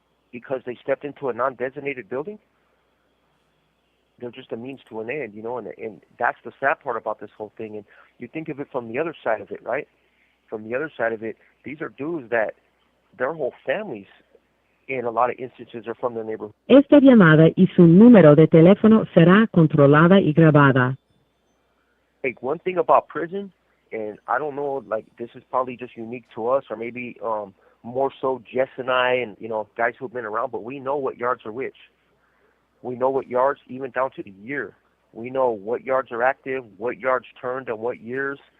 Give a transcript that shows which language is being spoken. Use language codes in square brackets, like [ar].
[en] Because they stepped into a non-designated building? They're just a means to an end, and that's the sad part about this whole thing. And you think of it from the other side of it, right? From the other side of it, these are dudes that their whole families, in a lot of instances, are from their neighborhood. [es] Esta llamada y su número de teléfono será controlada y grabada. [en] Like, one thing about prison, and I don't know, like, this is probably just unique to us, or maybe more so Jess and I and, guys who've been around, but we know what yards are which. We know what yards, even down to the year. We know what yards are active, what yards turned, and what years.